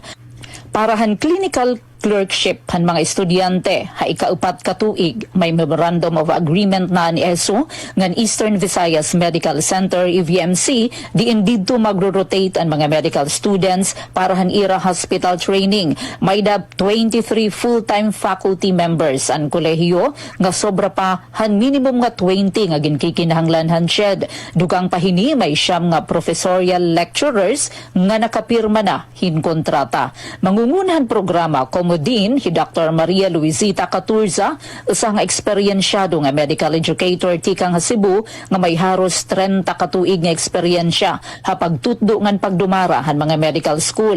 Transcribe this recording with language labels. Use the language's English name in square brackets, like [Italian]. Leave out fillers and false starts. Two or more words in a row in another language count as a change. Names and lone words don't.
[Waray] Parahan [English] clinical clerkship [Waray] han mga estudyante ha ikaupat ka tuig may [English] memorandum of agreement [Waray] na ni ESU ngan Eastern Visayas Medical Center EVMC diin didto magro-rotate ang mga [English] medical students [Waray] para han ira [English] hospital training. [Waray] May 23 [English] full-time faculty members [Waray] ang kolehiyo nga sobra pa han minimum nga 20 nga ginkikinahanglan han shed. Dugang pahini may siyam nga [English] professorial lecturers [Waray] nga nakapirma na hin kontrata. Mangungunahan programa din si Dr. Maria Luisita Caturza, usa nga eksperyensyado nga [English] medical educator [Waray] tikang ha Cebu nga may haros 30 ka tuig nga eksperyensya ha pagtutdo ngan pagdumara han mga [English] medical school.